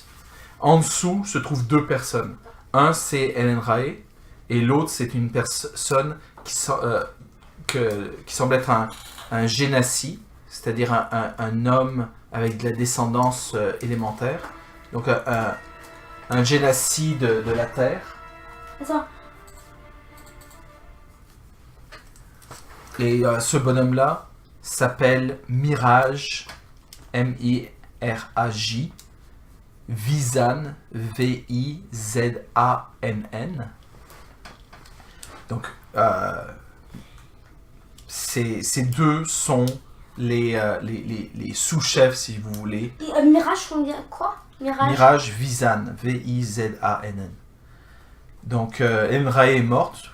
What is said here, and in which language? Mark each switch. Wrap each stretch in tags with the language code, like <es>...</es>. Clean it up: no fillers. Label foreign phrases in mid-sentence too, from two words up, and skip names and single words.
<fr>En dessous se trouvent deux personnes. Un, c'est Elenrae, et l'autre, c'est une personne qui semble être un génassi, c'est-à-dire un homme avec de la descendance élémentaire. Donc un génassi de la Terre. Attends. Et ce bonhomme-là s'appelle Miraj, M-I-R-A-J, Vizan, V-I-Z-A-N-N. Donc, ces deux sont les sous-chefs, si vous voulez. Et, Mirage, on dit quoi? Miraj Vizan, V-I-Z-A-N-N. Donc, Emrae est morte.</fr>